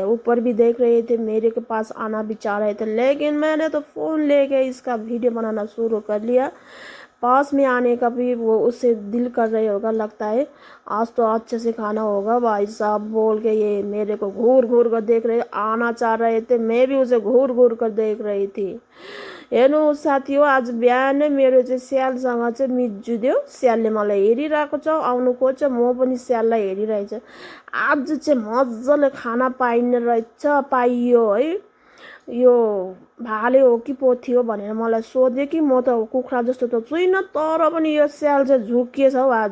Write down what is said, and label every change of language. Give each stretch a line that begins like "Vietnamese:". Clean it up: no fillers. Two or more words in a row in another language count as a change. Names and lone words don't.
Hindi: ऊपर भी देख रहे थे, मेरे के पास आना भी चाह रहे थे, लेकिन मैंने तो फ़ोन लेके इसका वीडियो बनाना शुरू कर लिया। पास में आने का भी वो उससे दिल कर रहे होगा, लगता है आज तो अच्छे से खाना होगा भाई साहब बोल के। ये मेरे को घूर घूर कर देख रहे, आना चाह रहे थे, मैं भी उसे घूर घूर कर देख रही थी।
Nepali: हेर्नु साथी हो, आज बिहान मेरो चाहिँ स्यालसँग चाहिँ मिजुदियो। स्यालले मलाई हेरिरहेको छ, आउनु खोज्छ, म पनि स्याललाई हेरिरहेछ। आज चाहिँ मजाले खाना पाइने रहेछ, पाइयो है। यो भाले हो कि पोथी हो भनेर मलाई सोध्यो कि म त कुखुरा जस्तो त छुइनँ, तर पनि यो स्याल चाहिँ झुक्किएछ हौ आज।